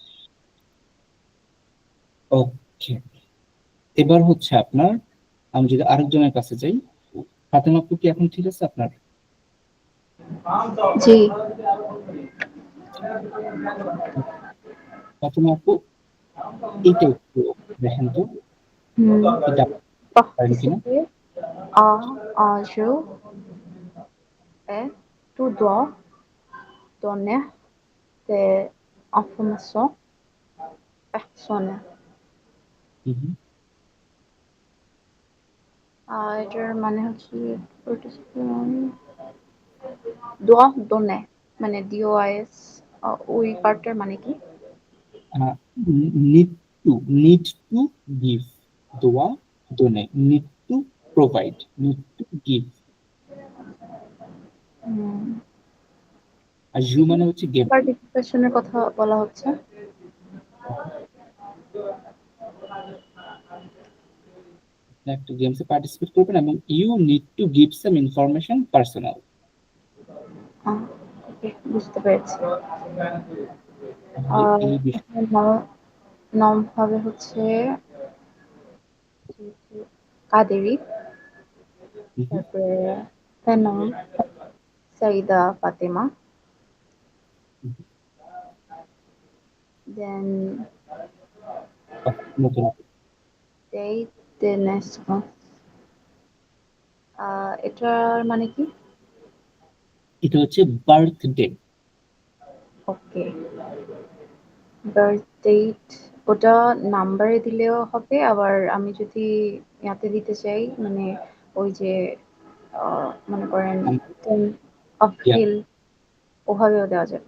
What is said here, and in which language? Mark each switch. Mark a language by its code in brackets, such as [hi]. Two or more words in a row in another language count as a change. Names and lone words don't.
[bn] ওকে, এবার হচ্ছে আপনার, আমি যদি আরেকজনের কাছে যাই, ফাতেমা আপু কি এখন ঠিক আছে আপনার? জি। ফাতেমা আপু, এইটা একটু দেখেন তো, এটা পারেন কিনা। [fr] Participer à un jeu et tu dois donner des informations personnelles. হুম। [bn] এটার মানে হচ্ছে [fr] participant doit donner [bn] মানে DOIS, ওই পার্টটার মানে কি? [en] need to, need to give, [fr] doit donner, [en] need to provide, need to give. [bn] আর ইউ মানে হচ্ছে গেম। পার্টিসিপেশনের কথা বলা হচ্ছে। একটা গেমসে পার্টিসিপেট করবেন এবং [en] you need to give some information personal. [bn] ওকে, বুঝতে পেরেছি। এই বিষয় এখানে নাম হবে হচ্ছে কাদেরি, তারপরে ফেনম সাইদা ফাতেমা, দেন নতুন। [fr] date de naissance, [bn] এটার মানে কি? এটা হচ্ছে বার্থডে। ওকে, [en] birth date [bn] ওটা নাম্বারে দিলেও হবে, আবার আমি যদি ইয়াতে দিতে চাই মানে ওই যে মনে করেন 10 এপ্রিল ওভাবেও দেওয়া যাবে।